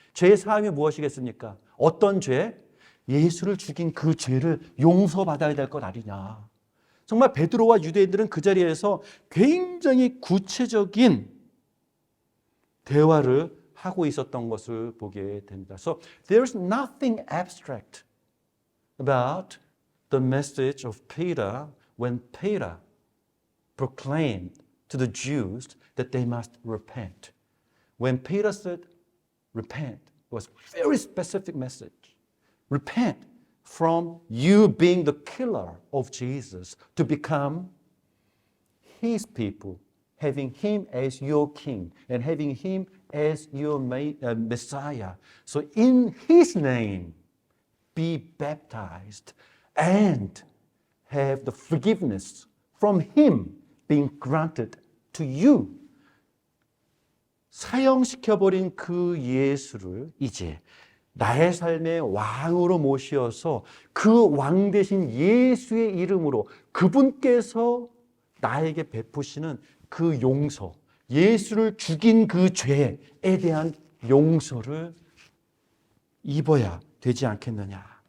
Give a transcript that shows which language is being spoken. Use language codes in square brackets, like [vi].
[ko] 죄 사함이 무엇이겠습니까? 어떤 죄? 예수를 죽인 그 죄를 용서받아야 될 것 아니냐. 정말 베드로와 유대인들은 그 자리에서 굉장히 구체적인 대화를 하고 있었던 것을 보게 됩니다. [en] So there's nothing abstract about the message of Peter when Peter proclaimed to the Jews that they must repent. When Peter said repent, it was a very specific message. Repent from you being the killer of Jesus to become his people, having him as your king and having him as your Messiah. So in his name, be baptized and have the forgiveness from him being granted to you. [ko] 사형시켜버린 그 예수를 이제 나의 삶의 왕으로 모시어서 그 왕 대신 예수의 이름으로 그분께서 나에게 베푸시는 그 용서, 예수를 죽인 그 죄에 대한 용서를 입어야 되지 않겠느냐.